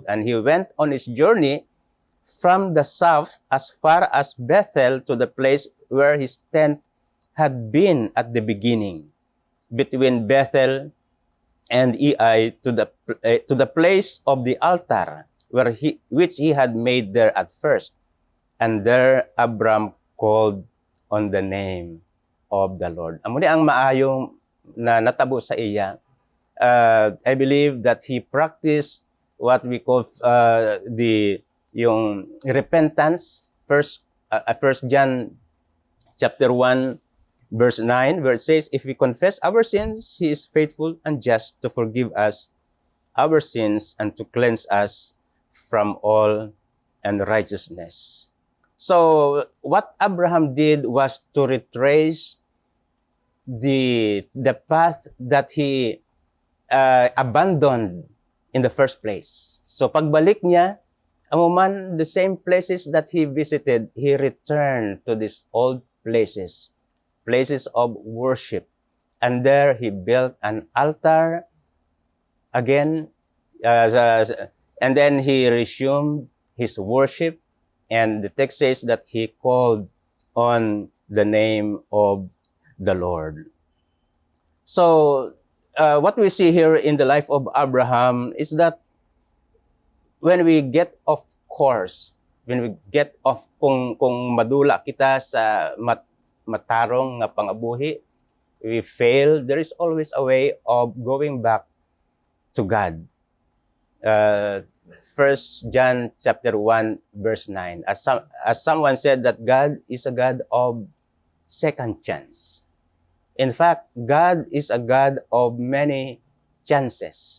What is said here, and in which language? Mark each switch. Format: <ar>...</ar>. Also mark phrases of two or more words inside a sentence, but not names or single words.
<en>And he went on his journey from the south as far as Bethel to the place where his tent had been at the beginning, between Bethel and Ai, to the place of the altar which he had made there at first. And there Abram called on the name of the Lord.</en> <hil>Amo ni ang maayong na natabo sa iya.</hil> <en>I believe that he practiced what we call yung repentance. First John chapter 1 verse 9, where it says, if we confess our sins, he is faithful and just to forgive us our sins and to cleanse us from all unrighteousness. So what Abraham did was to retrace the path that he abandoned in the first place. So</en> <hil>pagbalik niya, amuman</hil> <en>the same places that he visited, he returned to these old places of worship. And there he built an altar again, and then he resumed his worship. And the text says that he called on the name of the Lord. So, what we see here in the life of Abraham is that when we get off course, when we get off,</en> <hil>kung madula kita sa matarong nga pangabuhi,</hil> <en>we fail, there is always a way of going back to God. 1 John chapter 1 verse 9. As someone said that God is a God of second chance. In fact, God is a God of many chances.</en>